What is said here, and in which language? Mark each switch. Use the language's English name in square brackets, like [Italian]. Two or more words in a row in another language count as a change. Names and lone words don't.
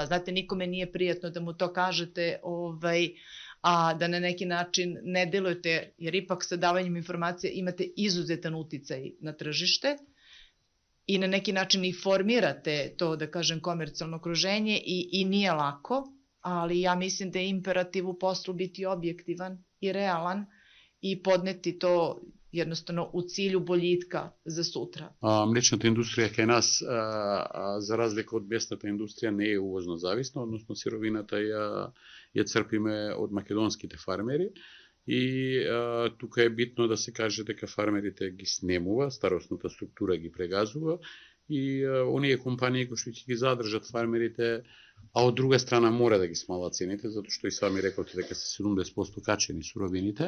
[Serbian] Znate, nikome nije prijatno da mu to kažete, a da na neki način ne delujete, jer ipak sa davanjem informacija imate izuzetan uticaj na tržište i na neki način i formirate to, da kažem, komercijalno okruženje i nije lako, ali ja mislim da je imperativ u poslu biti objektivan i realan i podneti to jednostavno u cilju boljitka za sutra. [Macedonian] Млечната индустрија кај нас, за разлика од месната индустрија, не е увозно зависна, односно сировината ја црпиме од македонските фармери и тука е битно да се каже дека фармерите ги снемува, старосната структура ги прегазува и оние компании кои што ќе ги задржат фармерите, а од друга страна мора да ги смалат цените, затоа што и сами рековте дека се 70% качени суровините.